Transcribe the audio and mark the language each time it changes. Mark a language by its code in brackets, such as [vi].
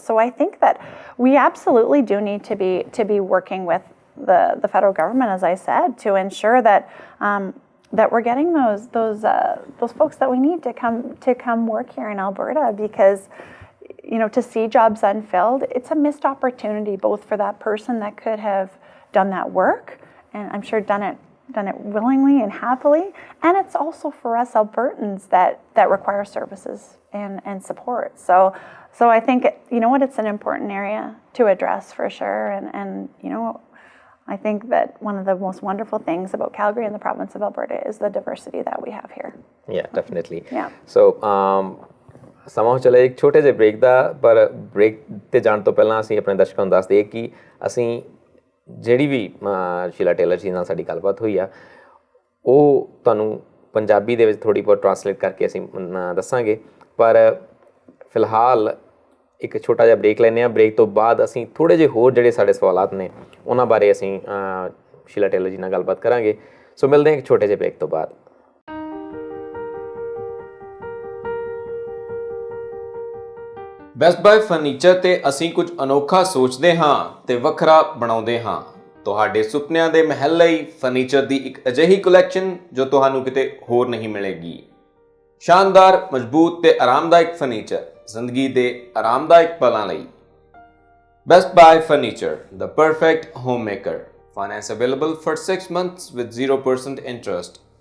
[en] So I think that we absolutely do need to be working with the federal government, as I said, to ensure that that we're getting those folks that we need to come work here in Alberta, because to see jobs unfilled, it's a missed opportunity both for that person that could have done that work, and I'm sure done it willingly and happily, and it's also for us Albertans that require services and support. So I think it's an important area to address for sure, and I think that one of the most wonderful things about Calgary and the province of Alberta is the diversity that we have here. Yeah, definitely. Yeah. [pa] So ਸਮਾਂ ਚਲੇ ਇੱਕ ਛੋਟੇ ਜਿਹੇ break ਦਾ, ਪਰ break ਤੇ ਜਾਣ ਤੋਂ ਪਹਿਲਾਂ ਅਸੀਂ ਆਪਣੇ ਦਰਸ਼ਕਾਂ ਨੂੰ ਦੱਸ ਦਈਏ ਕਿ ਅਸੀਂ ਜਿਹੜੀ ਵੀ ਸ਼ੀਲਾ ਟੇਲਰ ਜੀ ਨਾਲ ਸਾਡੀ ਗੱਲਬਾਤ ਹੋਈ ਆ, ਉਹ ਤੁਹਾਨੂੰ ਪੰਜਾਬੀ ਦੇ ਵਿੱਚ ਥੋੜ੍ਹੀ ਬਹੁਤ ਟਰਾਂਸਲੇਟ ਕਰਕੇ ਅਸੀਂ ਦੱਸਾਂਗੇ। ਪਰ ਫਿਲਹਾਲ ਇੱਕ ਛੋਟਾ ਜਿਹਾ ਬ੍ਰੇਕ ਲੈਂਦੇ ਹਾਂ। ਬ੍ਰੇਕ ਤੋਂ ਬਾਅਦ ਅਸੀਂ ਥੋੜ੍ਹੇ ਜਿਹੇ ਹੋਰ ਜਿਹੜੇ ਸਾਡੇ ਸਵਾਲਾਤ ਨੇ ਉਹਨਾਂ ਬਾਰੇ ਅਸੀਂ ਸ਼ੀਲਾ ਟੇਲਰ ਜੀ ਨਾਲ ਗੱਲਬਾਤ ਕਰਾਂਗੇ। ਸੋ ਮਿਲਦੇ ਹਾਂ ਇੱਕ ਛੋਟੇ ਜਿਹੇ ਬ੍ਰੇਕ ਤੋਂ ਬਾਅਦ। ਬੈਸਟ ਬਾਏ ਫਰਨੀਚਰ ਤੇ ਅਸੀਂ ਕੁਝ ਅਨੋਖਾ ਸੋਚਦੇ ਹਾਂ ਤੇ ਵੱਖਰਾ ਬਣਾਉਂਦੇ ਹਾਂ। ਤੁਹਾਡੇ ਸੁਪਨਿਆਂ ਦੇ ਮਹਿਲ ਲਈ ਫਰਨੀਚਰ ਦੀ ਇੱਕ ਅਜਿਹੀ ਕਲੈਕਸ਼ਨ ਜੋ ਤੁਹਾਨੂੰ ਕਿਤੇ ਹੋਰ ਨਹੀਂ ਮਿਲੇਗੀ। ਸ਼ਾਨਦਾਰ, ਮਜ਼ਬੂਤ ਤੇ ਆਰਾਮਦਾਇਕ ਫਰਨੀਚਰ ਜ਼ਿੰਦਗੀ ਦੇ ਆਰਾਮਦਾਇਕ ਪਲਾਂ ਲਈ। [en] Best buy furniture, the perfect homemaker. Finance available for 6 months with 0% interest.